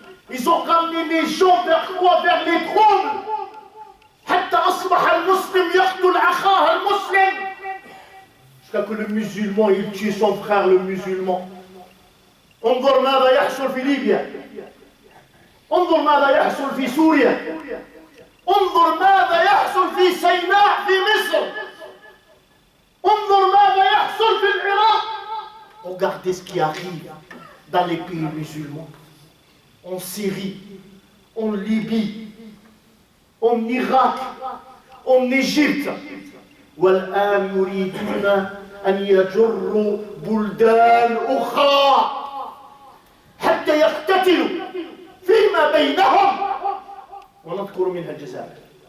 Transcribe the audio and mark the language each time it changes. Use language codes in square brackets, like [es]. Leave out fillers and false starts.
[fr] Ils ont ramené les gens vers quoi? Vers les troubles. [ar] حتى أصبح المسلم يقتل أخاه المسلم. [fr] Jusqu'à que le musulman il tue son frère le musulman. [ar] انظر ماذا يحصل في ليبيا. انظر ماذا يحصل في سوريا. انظر ماذا يحصل في سيناء في مصر. انظر ماذا يحصل في العراق. [fr] Regardez ce qui arrive dans les pays musulmans, en Syrie, en Libye, en Irak, en Égypte. [ar] والآن يريدون أن يجروا بلدان أخرى حتى يقتتلوا فيما بينهم ونذكر منها الجزائر.